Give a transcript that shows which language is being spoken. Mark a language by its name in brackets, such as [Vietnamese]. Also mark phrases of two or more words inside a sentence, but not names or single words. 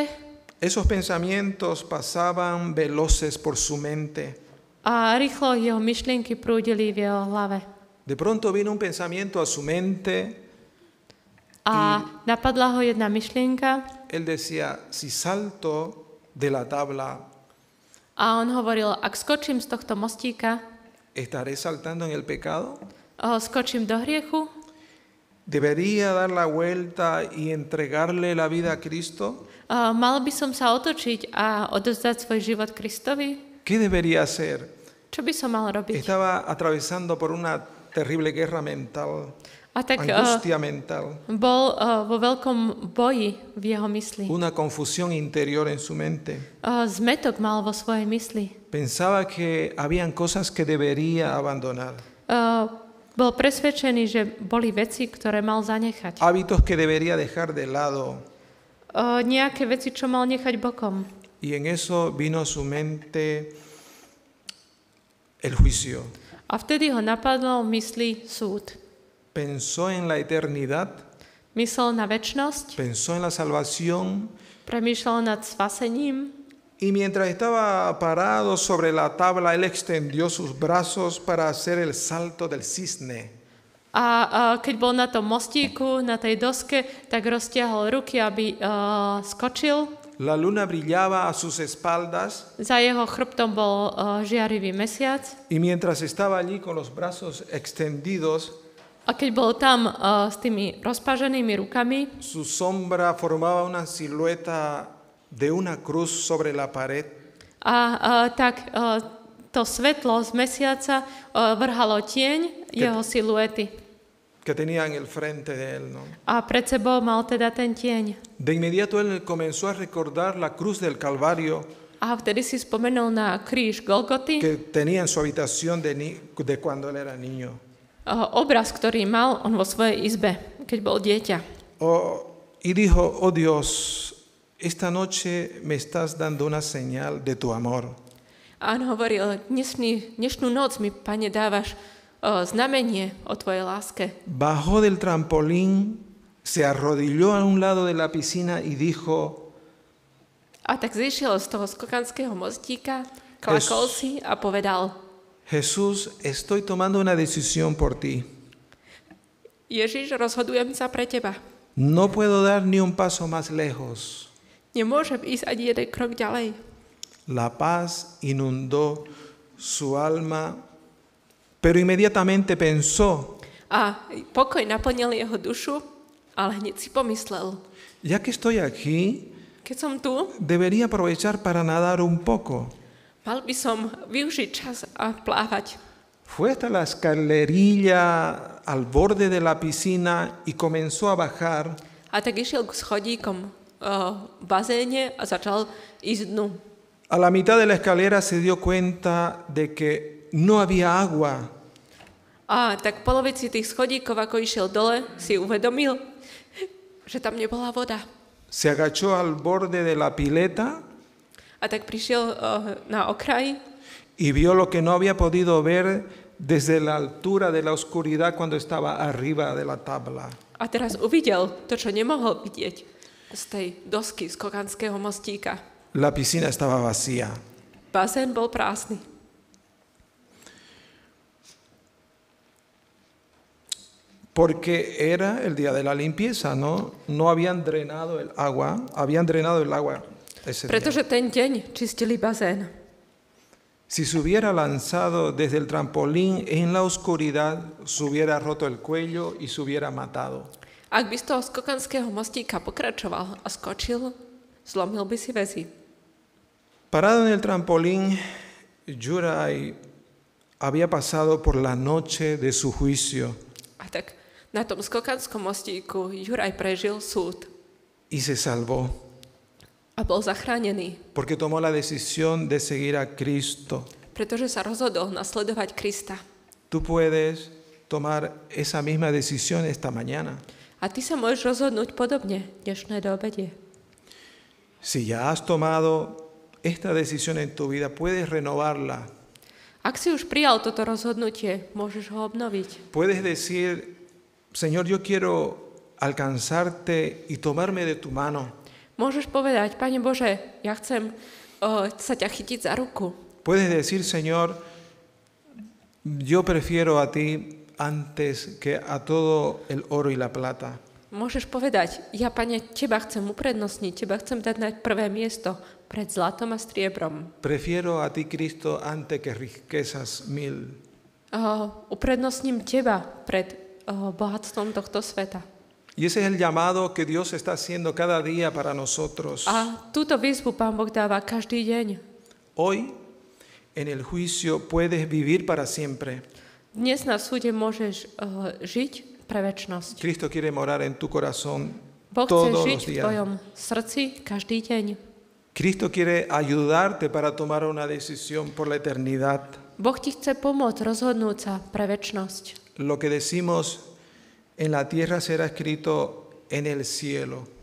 [Spanish] esos pensamientos pasaban veloces por su mente. [Slovak] a rýchlo jeho myšlienky prúdili v jeho hlave. [Spanish] De pronto vino un pensamiento a su mente. [Slovak] A napadla ho jedna myšlienka [Spanish] Él decía, si salto de la tabla, [Slovak] a on hovoril, ak skočím z tohto mostíka, [Spanish] ¿estaré saltando en el pecado? [Slovak] skočím do hriechu, [Spanish] ¿Debería dar la vuelta y entregarle la vida a Cristo? [Slovak] mal by som sa otočiť a odozdať svoj život Kristovi? [Spanish] ¿Qué debería hacer? [Slovak] Čo by som mal robiť? [Spanish] Estaba atravesando por una terrible guerra mental, [Slovak] A tak [Spanish] angustia mental, [Slovak] bol vo veľkom boji v jeho mysli. [Spanish] una confusión interior en su mente. [Slovak] Zmetok mal vo svojej mysli. [Spanish] Pensaba que habían cosas que debería abandonar, [Slovak] Bol presvedčený, že boli veci, ktoré mal zanechať. [Spanish] hábitos que debería dejar de lado. [Slovak] Nejaké veci, čo mal nechať bokom. [Spanish] Y en eso vino a su mente el juicio. [Slovak] A vtedy ho napadlo v mysli súd. [Spanish] Pensó en la eternidad, [Slovak] Myslel na večnosť, [Spanish] pensó en la salvación, [Slovak] premýšľal nad spasením [Spanish] y mientras estaba parado sobre la tabla, él extendió sus brazos para hacer el salto del cisne. [Slovak] a keď bol na tom mostíku, na tej doske, tak roztiahol ruky, aby skočil. [Spanish] La luna brillaba a sus espaldas [Slovak] Za jeho chrbtom bol žiarivý mesiac. [Spanish] y mientras estaba allí con los brazos extendidos, [Slovak] A keď bol tam s tými rozpáženými rukami, [Spanish] su sombra formaba una silueta de una cruz sobre la pared. [Slovak] tak to svetlo z mesiaca vrhalo tieň jeho siluety. [Spanish] que tenía en el frente de él, ¿no? [Slovak] A pred sebou mal teda ten tieň. [Spanish] De inmediato él comenzó a recordar la cruz del Calvario [Slovak] A vtedy si spomenul na kríž Golgoty, [Spanish] que tenía en su habitación de cuando él era niño. [Slovak] Obraz, ktorý mal on vo svojej izbe, keď bol dieťa. [Spanish] Y dijo, oh Dios, esta noche me estás dando una señal de tu amor. [Slovak] A on hovoril, dnešnú noc mi, Pane, dávaš znamenie o tvojej láske. [Spanish] Bajó del trampolín, se arrodilló a un lado de la piscina y dijo, [Slovak] A tak zišiel z toho skokanského mostíka, klakol si a povedal, [Spanish] Jesús, estoy tomando una decisión por ti. [Slovak] Ježiš, rozhodujem sa pre teba. [Spanish] No puedo dar ni un paso más lejos. [Slovak] Nemôžem ísť ani jeden krok ďalej. [Spanish] La paz inundó su alma, pero inmediatamente pensó, [Slovak] A pokoj naplnil jeho dušu, ale hneď si pomyslel, [Spanish] ya que estoy aquí, [Slovak] keď som tu, [Spanish] debería aprovechar para nadar un poco. [Slovak] mal by som využiť čas a plávať. [Spanish] Fue hasta la escalerilla al borde de la piscina y comenzó a bajar. [Slovak] A tak išiel k schodíkom v bazéne a začal ísť dnu. [Spanish] A la mitad de la escalera se dio cuenta de que no había agua. [Slovak] A tak v polovici tých schodíkov, ako išiel dole, si uvedomil, že tam nebola voda. [Spanish] Se agachó al borde de la pileta [Slovak] A tak prišiel na okraj [Spanish] y vio lo que no había podido ver desde la altura de la oscuridad cuando estaba arriba de la tabla. [Slovak] a teraz uvidel to, čo nemohol vidieť z tej dosky z kokanského mostíka. [Spanish] La piscina estaba vacía. [Slovak] Bazén bol prázdny. [Spanish] Porque era el día de la limpieza, ¿no? No habían drenado el agua, ese día. [Slovak] Pretože ten deň čistili bazén. [Spanish] Si se hubiera lanzado desde el trampolín en la oscuridad, se hubiera roto el cuello y se hubiera matado. [Slovak] Ak by z toho skokanského mostíka pokračoval a skočil, zlomil by si väzy. [Spanish] Parado en el trampolín, Juraj había pasado por la noche de su juicio [Slovak] A tak na tom skokanskom mostíku Juraj prežil súd [Spanish] y se salvó [Slovak] a bol zachránený, [Spanish] porque tomó la decisión de seguir a Cristo. [Slovak] pretože sa rozhodol nasledovať Krista. [Spanish] Tú puedes tomar esa misma decisión esta mañana. [Slovak] A ty sa môžeš rozhodnúť podobne dnešné do obede. [Spanish] Si ya has tomado esta decisión en tu vida, puedes renovarla. [Slovak] Ak si už prijal toto rozhodnutie, môžeš ho obnoviť. [Spanish] Puedes decir, Señor, yo quiero alcanzarte y tomarme de tu mano. [Slovak] Môžeš povedať, Pane Bože, ja chcem sa ťa chytiť za ruku. [Spanish] Puedes decir, Señor, yo prefiero a ti antes que a todo el oro y la plata. [Slovak] Môžeš povedať, ja, Pane, teba chcem uprednostniť, teba chcem dať na prvé miesto pred zlatom a striebrom. [Spanish] Prefiero a ti, Cristo, antes que riquezas mil. [Slovak] Uprednostním teba pred bohatstvom tohto sveta. [Spanish] Y ese es el llamado que Dios está haciendo cada día para nosotros. [Slovak] A túto výzvu Pán Boh dáva každý deň. [Spanish] Hoy, en el juicio, puedes vivir para siempre. [Slovak] Dnes na súde môžeš žiť pre večnosť. [Spanish] Cristo quiere morar en tu corazón [Slovak] Boh chce [Spanish] todos [Slovak] žiť [Spanish] los [Slovak] v [Spanish] días. [Slovak] tvojom srdci každý deň. [Spanish] Cristo quiere ayudarte para tomar una decisión por la eternidad. [Slovak] Boh ti chce pomôcť rozhodnúť sa pre večnosť. [Spanish] Lo que decimos en la tierra será escrito en el cielo.